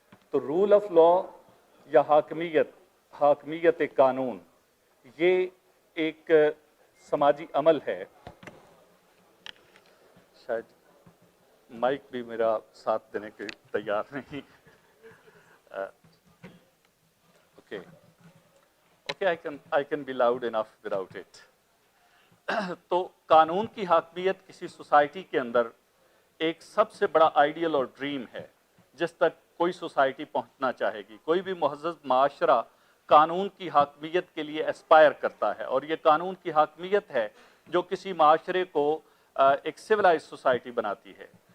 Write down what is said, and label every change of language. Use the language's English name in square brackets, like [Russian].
[Urdu] تو role of law یا حاکمیت قانون یہ ایک سماجی عمل ہے. شاید مائک بھی میرا ساتھ دینے کے تیار نہیں. [English] Okay, I can be loud enough without it. [Urdu] تو قانون کی حاکمیت کسی سوسائٹی کے اندر ایک سب سے بڑا آئیڈیل اور ڈریم ہے جس تک کوئی سوسائٹی پہنچنا چاہے گی. کوئی بھی مہذب معاشرہ قانون کی حاکمیت کے لیے اسپائر کرتا ہے، اور یہ قانون کی حاکمیت ہے جو کسی معاشرے کو ایک سویلائز سوسائٹی بناتی ہے.